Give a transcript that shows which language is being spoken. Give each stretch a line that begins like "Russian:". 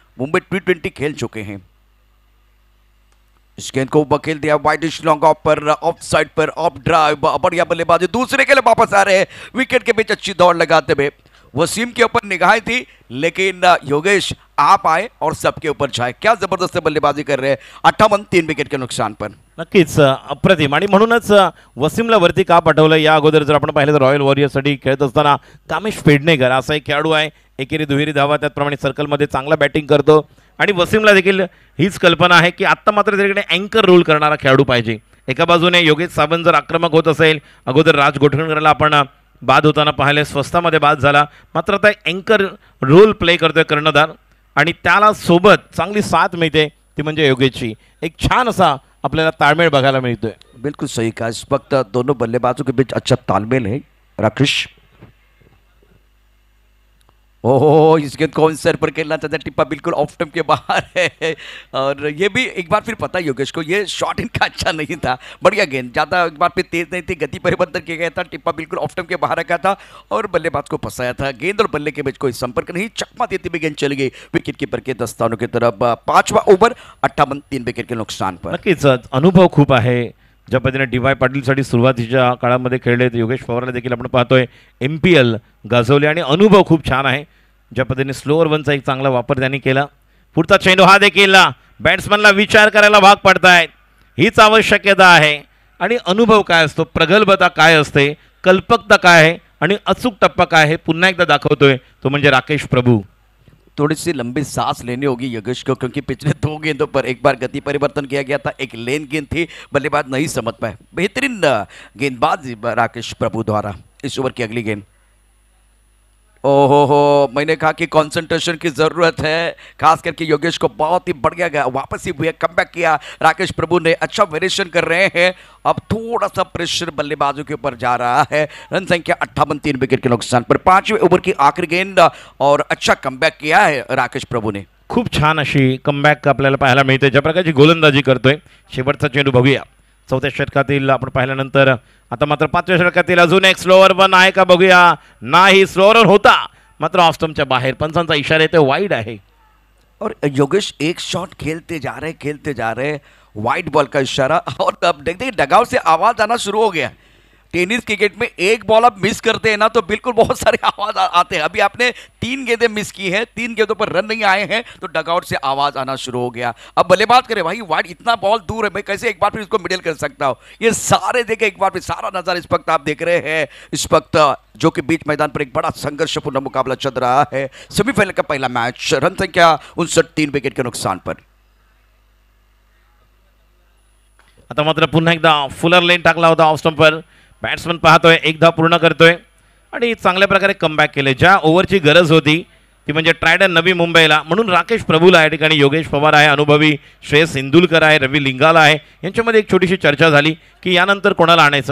Hindi: Mumbai T20 खेल चुके हैं। इस गेंद को बखेल दिया वाइडिश लॉन्ग ऑफ पर, ऑफ साइड पर, ऑफ ड्राइव, बढ़िया बल्लेबाजी। दूसरे के लिए वापस आ रहे हैं, विकेट के बीच अच्छी दौड़ लगाते हुए। वसीम के ऊपर निगाहें थी लेकिन योगेश आप आए और सबके ऊपर छाए। क्या जबरदस्त बल्लेबाजी कर रहे हैं। 58, 3 विकेट के नुकसान पर।
Marathi: नक्कीच अप्रतिम। आणि म्हणूनच वसीमला वरती का पाठवलं, या अगोदर जर आपण पाहिलं तर रॉयल वॉरियर्ससाठी खेळत असताना कामेश पेडणेकर असा एक खेळाडू आहे, एकेरी दुहेरी धावा, त्याचप्रमाणे सर्कलमध्ये चांगला बॅटिंग करतो आणि वसीमला देखील हीच कल्पना आहे की आत्ता मात्र त्याच्याकडे अँकर रोल करणारा खेळाडू पाहिजे। एका बाजूने योगेश सावंत जर आक्रमक होत असेल, अगोदर राज गोठणकरला आपण बाद होताना पाहिले, स्वस्तामध्ये बाद झाला, मात्र आता अँकर रोल प्ले करतोय कर्णधार आणि त्याला सोबत चांगली साथ मिळते, ती म्हणजे योगेशची। एक छान असा आपल्याला ताळमेळ बघायला मिळतोय.
Hindi: बिल्कुल सही कहा, इस वक्त दोनों बल्लेबाजों के बीच अच्छा तालमेल है। राकेश, ओहो, इस गेंद को सर पर खेलना चाहता है, टिप्पा बिल्कुल ऑफ स्टंप के बाहर है। और ये भी एक बार फिर पता है योगेश को, ये शॉट इनका अच्छा नहीं था। बढ़िया गेंद, ज़्यादा एक बार फिर तेज नहीं थी, गति परिवर्तन किया गया था, टिप्पा बिल्कुल ऑफ स्टंप के बाहर रखा था और बल्लेबाज को फंसाया था। गेंद और बल्ले के बीच कोई संपर्क नहीं, चकमा देती हुई गेंद चली गई विकेट कीपर के दस्तानों की तरफ। 5वां ओव्हर 58 3 विकेट के नुकसान पर।
Marathi: नक्कीच अनुभव खूप आहे. ज्या पद्धतीने डी.वाय. पाटीलसाठी सुरुवातीच्या काळामध्ये खेळले, योगेश पवारला देखील आपण पाहतोय MPL गाजवले आणि अनुभव खूप छान आहे. ज्या पद्धतीने स्लोअर वनचा एक चांगला वापर त्यांनी केला. पुढचा चेंडू हा देखील बॅट्समनला विचार करायला भाग पडतायत, हीच आवश्यकता आहे. आणि अनुभव काय असतो, प्रगल्भता काय असते, कल्पकता काय आहे आणि अचूक टप्पा काय आहे, पुन्हा एकदा दाखवतोय तो म्हणजे राकेश प्रभू.
Hindi: थोड़ी सी लंबी सांस लेनी होगी योगेश को, क्योंकि पिछले 2 गेंदों पर एक बार गति परिवर्तन किया गया था, एक लेन गेंद थी, बल्लेबाज नहीं समझ पाए। बेहतरीन गेंदबाज राकेश प्रभु द्वारा। इस ओवर की अगली गेंद, ओहो, मैंने कहा कि कंसंट्रेशन की ज़रूरत है, खास करके योगेश को बहुत ही बढ़िया गया, वापस ही हुआ, कमबैक किया राकेश प्रभु ने, अच्छा वेरिएशन कर रहे हैं। अब थोड़ा सा प्रेशर बल्लेबाजों के ऊपर जा रहा है। रन संख्या 58 3 विकेट के नुकसान पर। 5वें ओवर की आखिरी गेंद और अच्छा कमबैक किया है राकेश प्रभु ने।
Marathi: खूप छान अशी कमबॅक आपल्याला पाहायला मिळते, ज्या प्रकारची गोलंदाजी करतोय. शेवटचा चेंडू बघूया. 4थ्या षटकातील आपण पाहिल्यानंतर आता मात्र 5व्या षटकातील अजून एक स्लोअर वन आहे का बघूया. नाही, स्लोअर वन होता मात्र ऑफ स्टंपच्या बाहेर, पंचांचा इशारा येतो वाईड आहे.
Hindi: और योगेश एक शॉट खेलते जा रहे, वाइड बॉल का इशारा। और अब देखते डगआउट से आवाज आना शुरू हो गया। टेनिस क्रिकेट में एक बॉल आप मिस करते हैं ना तो बिल्कुल बहुत सारे आवाज आते हैं। अभी आपने 3 गेंदें मिस की हैं, 3 गेंदों पर रन नहीं आए हैं, तो डगआउट से आवाज आना शुरू हो गया। अब बल्लेबाज करे, भाई वाइड इतना बॉल दूर है, मैं कैसे एक बार फिर इसको मिडिल कर सकता हूँ। ये सारे देखे एक बार फिर सारा नजारा इस वक्त आप देख रहे हैं। इस वक्त जो कि बीच मैदान पर एक बड़ा संघर्षपूर्ण मुकाबला चल रहा है। सेमीफाइनल का पहला मैच, रन संख्या 59 3 विकेट के नुकसान पर।
Marathi: आता मात्र पुन्हा एकदा फुलर लेन टाकला होता ऑफ स्टंपवर. बॅट्समन पाहतोय, एकदा पूर्ण करतोय आणि चांगल्या प्रकारे कमबॅक केले. ज्या ओव्हरची गरज होती ती म्हणजे ट्रायडन नवी मुंबईला, म्हणून राकेश प्रभूला या ठिकाणी योगेश पवार आहे, अनुभवी श्रेयस इंदुलकर आहे, रवी लिंगाला आहे, यांच्यामध्ये एक छोटीशी चर्चा झाली की यानंतर कोणाला आणायचं.